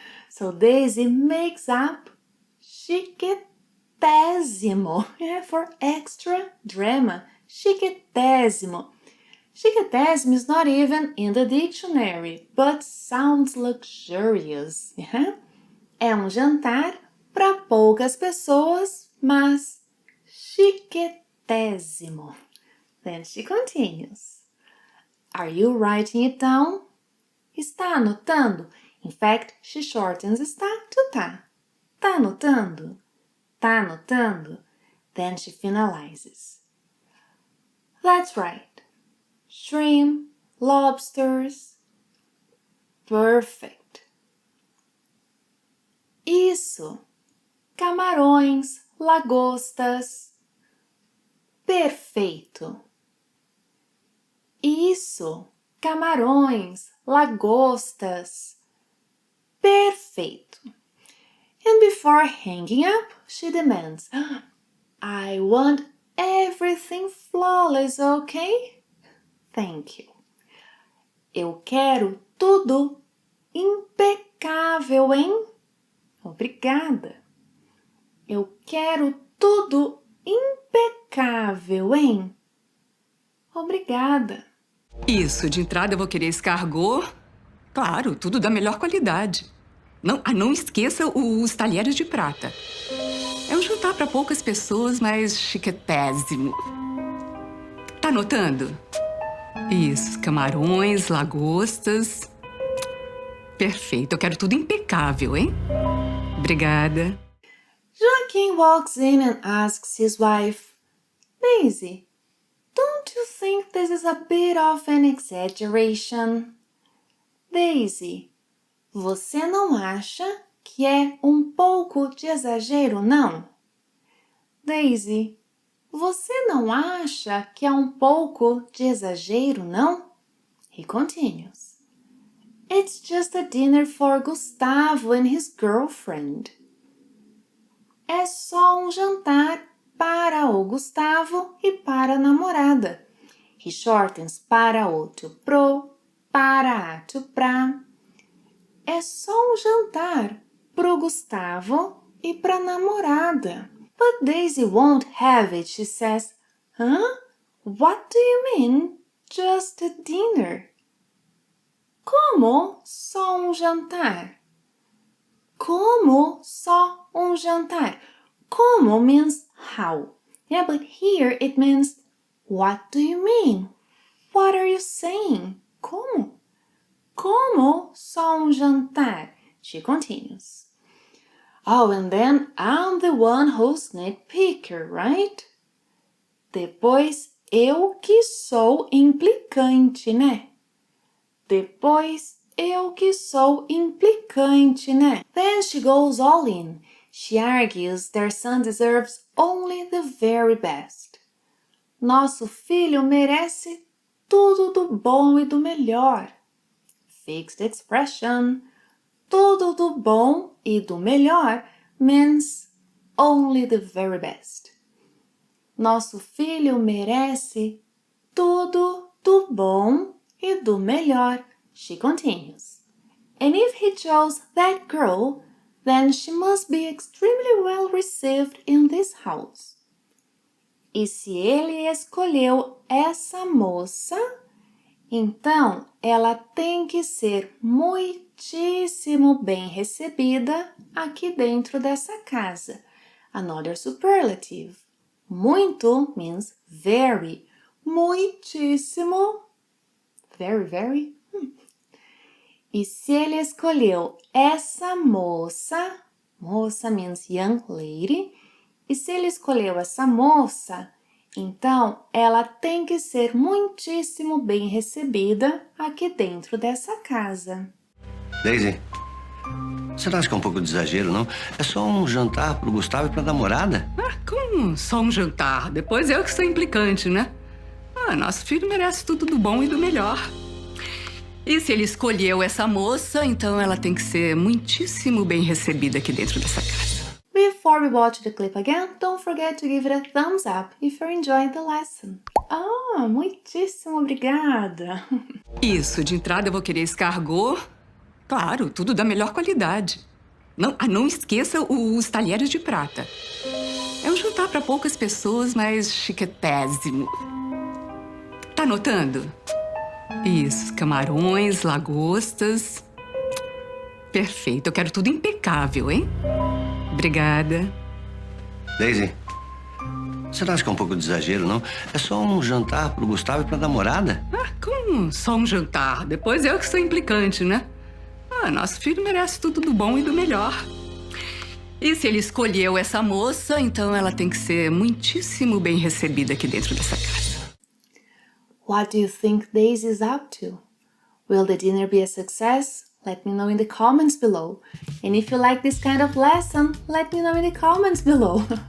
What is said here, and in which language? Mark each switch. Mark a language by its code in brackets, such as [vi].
[en] So Daisy makes up chiquetésimo, for extra drama, chiquetésimo. Chiquetésimo is not even in the dictionary, but sounds luxurious. [pt] É um jantar para poucas pessoas, mas chiquetésimo. [en] Then she continues. Are you writing it down? [pt] Está anotando? [en] In fact, she shortens está to tá. [pt] Tá anotando? Tá anotando? [en] Then she finalizes. That's right. Shrimp, lobsters. Perfect. [pt] Isso. Camarões, lagostas. Perfeito. Isso. Camarões, lagostas. Perfeito. [en] And before hanging up, she demands, I want everything flawless, okay? Thank you. [pt] Eu quero tudo impecável, hein? Obrigada. Eu quero tudo impecável, hein? Obrigada. Isso, de entrada eu vou querer escargot. Claro, tudo da melhor qualidade. Não esqueça os talheres de prata. É um jantar para poucas pessoas, mas chiquetésimo. Tá anotando? Isso, camarões, lagostas. Perfeito, eu quero tudo impecável, hein? Obrigada. [en] Joaquin walks in and asks his wife, Daisy, don't you think this is a bit of an exaggeration? [pt] Daisy, você não acha que é um pouco de exagero, não? Daisy, você não acha que é um pouco de exagero, não? [en] He continues. It's just a dinner for Gustavo and his girlfriend. [pt] É só um jantar para o Gustavo e para a namorada. [en] He shortens para o to pro, para a to pra. [pt] É só um jantar pro Gustavo e pra namorada. [en] But Daisy won't have it, she says. Huh? What do you mean? Just a dinner. [pt] Como só um jantar? Como só um jantar? [en] Como means how. Yeah, but here it means what do you mean? What are you saying? [pt] Como? Como só um jantar? [en] She continues. Oh, and then I'm the one who's nitpicker, right? [pt] Depois eu que sou implicante, né? Depois eu que sou implicante, né? [en] Then she goes all in. She argues their son deserves only the very best. [pt] Nosso filho merece tudo do bom e do melhor. [en] Fixed expression. [pt] Tudo do bom e do melhor [en] means only the very best. [pt] Nosso filho merece tudo do bom e do melhor. [en] She continues. And if he chose that girl, then she must be extremely well received in this house. [pt] E se ele escolheu essa moça, então ela tem que ser muitíssimo bem recebida aqui dentro dessa casa. [en] Another superlative. Muito means very. Muitíssimo. Very, very. [pt] E se ele escolheu essa moça, moça [en] means young lady, [pt] e se ele escolheu essa moça, então ela tem que ser muitíssimo bem recebida aqui dentro dessa casa. Daisy, você não acha que é um pouco de exagero, não? É só um jantar pro Gustavo e pra namorada. Como só um jantar? Depois eu que sou implicante, né? Nosso filho merece tudo do bom e do melhor. E se ele escolheu essa moça, então ela tem que ser muitíssimo bem recebida aqui dentro dessa casa. [en] Before we watch the clip again, don't forget to give it a thumbs up if you're enjoying the lesson. [pt] Muitíssimo obrigada. Isso, de entrada eu vou querer escargot. Claro, tudo da melhor qualidade. Não esqueça os talheres de prata. É um jantar para poucas pessoas, mas chiquetésimo. Tá anotando? Isso, camarões, lagostas. Perfeito, eu quero tudo impecável, hein? Obrigada. Daisy, você não acha que é um pouco de exagero, não? É só um jantar pro Gustavo e pra namorada. Como só um jantar? Depois eu que sou implicante, né? Nosso filho merece tudo do bom e do melhor. E se ele escolheu essa moça, então ela tem que ser muitíssimo bem recebida aqui dentro dessa casa. [en] What do you think Daisy is up to? Will the dinner be a success? Let me know in the comments below. And if you like this kind of lesson, let me know in the comments below.